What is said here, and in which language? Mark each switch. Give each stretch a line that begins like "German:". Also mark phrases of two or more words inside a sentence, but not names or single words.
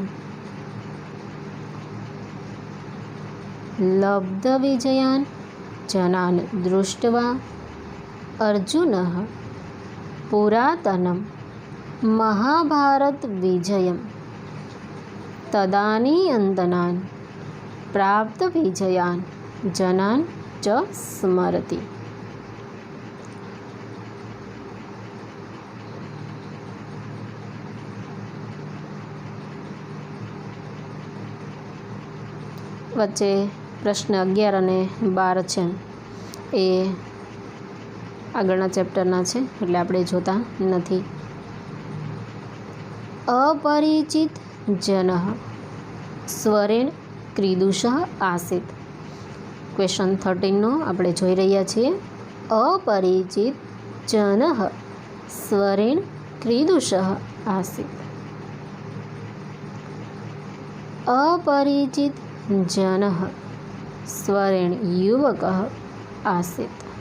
Sanskrit: लब्धविजयान् जनान् दृष्ट्वा अर्जुनः पुरातनं महाभारतविजयं तदानीन्तनान् प्राप्तविजयान् जनान् च स्मरति।
Gujarati: વચ્ચે પ્રશ્ન 11 અને 12 છે એ આગળના ચેપ્ટરના છે એટલે આપણે જોતા નથી.
Sanskrit: अपरिचित जनः स्वरेण कीदृशः आसीत्?
Gujarati: क्वेश्चन 13 આપણે જોઈ રહ્યા છીએ.
Sanskrit: अपरिचित जनः स्वरेण कीदृशः आसीत्? अपरिचित जनः स्वरेण युवकः आसीत्.